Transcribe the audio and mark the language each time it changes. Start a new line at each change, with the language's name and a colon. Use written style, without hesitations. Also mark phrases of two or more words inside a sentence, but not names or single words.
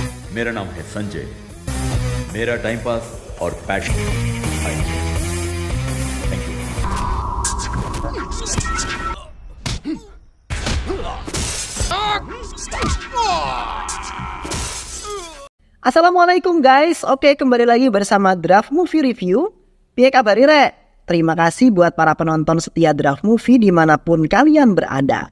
Hindi: मेरा नाम है संजय. मेरा
English: time pass
Hindi: और
English: passion thank you.
Indonesian: Assalamualaikum guys. Oke, kembali lagi bersama Draft Movie Review.
Javanese: Piye kabar Re?
Indonesian: Terima kasih buat para penonton setia Draft Movie dimanapun kalian berada.